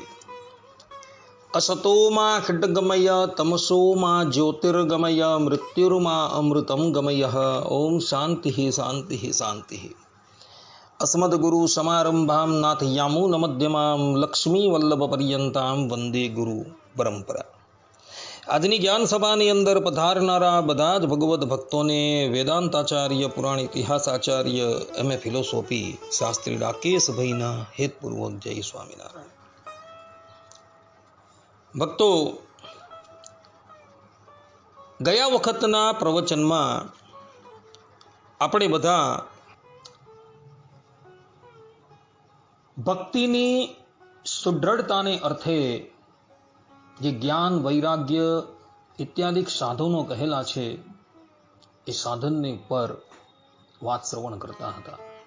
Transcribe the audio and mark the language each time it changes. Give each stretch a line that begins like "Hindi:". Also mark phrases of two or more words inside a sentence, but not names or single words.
Sanskrit: असतो मा खड्गमय तमसो मा ज्योतिर्गमय मृत्युर्मा अमृतं गमयः। ओम शांति शांति शांति। अस्मद्गुरु समारंभां नाथयामुनमध्यमां लक्ष्मीवल्लभपर्यन्तां वंदे गुरु परंपरा।
Gujarati: આજની જ્ઞાન સભાની અંદર પધારનારા બધા જ ભગવદ્ ભક્તોને વેદાંતાચાર્ય પુરાણ ઇતિહાસાચાર્ય એમ.એ. ફિલોસોફી શાસ્ત્રી રાકેશભાઈના હેતપૂર્વક જય સ્વામિનારાયણ। ભક્તો, ગયા વખતના પ્રવચનમાં આપણે બધા ભક્તિની સુદૃઢતાને અર્થે જે જ્ઞાન વૈરાગ્ય ઇત્યાદિ સાધનો કહેલા છે એ સાધનની પર વાત શ્રવણ કરતા હતા।